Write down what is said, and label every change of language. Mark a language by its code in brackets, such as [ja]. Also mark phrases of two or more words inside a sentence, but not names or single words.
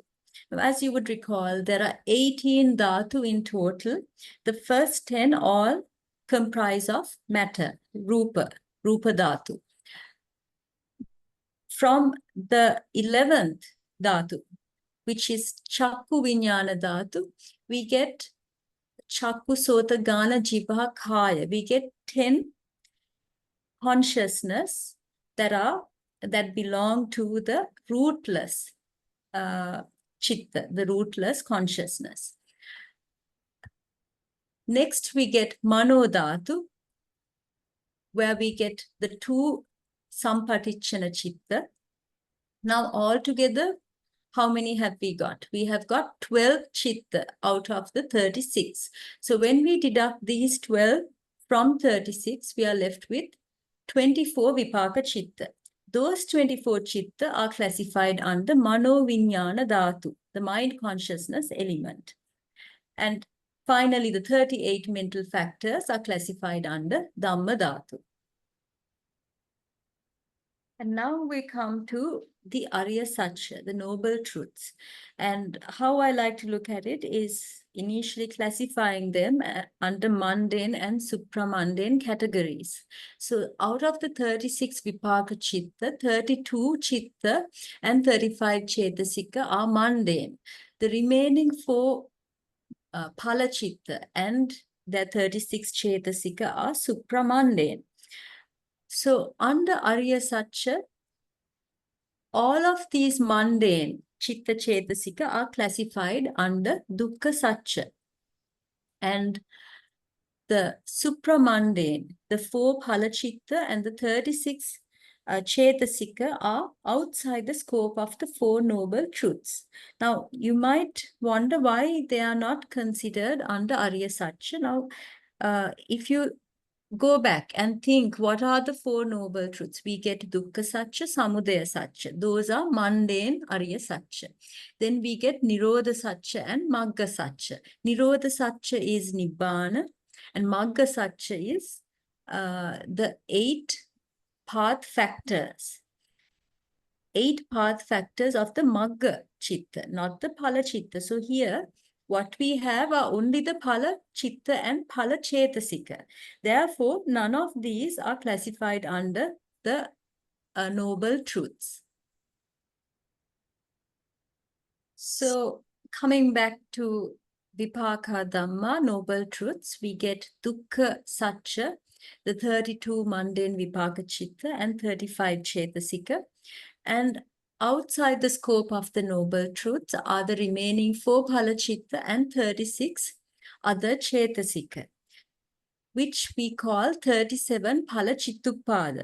[en] As you would recall, there are 18 dhātu in total. The first 10 all comprise of matter, [pi] rupa dhātu. [en] From the 11th dhātu, which is [pi] chakku vijnana dhātu, we get chakku sota gana jibha kaya. [en] We get 10 consciousness that belong to the rootless chitta, the rootless consciousness. Next, we get [pi] mano dhātu, [en] where we get the 2 [pi] sampatichana chitta. [en] Now, altogether, how many have we got? We have got 12 chitta out of the 36. So when we deduct these 12 from 36, we are left with 24 [pi] Vipāka chitta. [en] Those 24 chitta are classified under [pi] mano vijnana dhātu, [en] the mind consciousness element. And finally, the 38 mental factors are classified under [pi] dhamma dhātu. [en] And now we come to the [pi] ariya sacca, [en] the noble truths. And how I like to look at it is initially classifying them under mundane and supramundane categories. So out of the 36 [pi] Vipāka chitta, [en] 32 chitta and 35 cetasika are mundane. The remaining 4 [pi] phala chitta [en] and the 36 cetasika are supramundane. So under [pi] ariya sacca, [en] all of these mundane [pi] chitta cetasika [en] are classified under [pi] dukkha sacca. [en] And the supramundane, the 4 [pi] phala chitta [en] and the 36 cetasika are outside the scope of the 4 noble truths. Now, you might wonder why they are not considered under [pi] ariya sacca. [en] Now, if you go back and think, what are the 4 noble truths? [pi] We get dukkha sacca, samudaya sacca. [en] Those are mundane [pi] ariya sacca. [en] Then we get [pi] nirodha sacca [en] and [pi] magga sacca. Nirodha sacca [en] is nibbana, and [pi] magga sacca [en] is the 8 path factors. 8 path factors of the [pi] magga chitta, [en] not the [pi] phala chitta. [en] So here, what we have are only the [pi] phala chitta [en] and [pi] phala cetasika. [en] Therefore, none of these are classified under the noble truths. So coming back to Vipākadhamma, noble truths, we get [pi] dukkha, sacca, [en] the 32 mundane [pi] vipāka citta [en] and 35 cetasika. And outside the scope of the noble truths are the remaining 4 [pi] phala citta [en] and 36 other cetasika, which we call 37 [pi] phala cittuppada.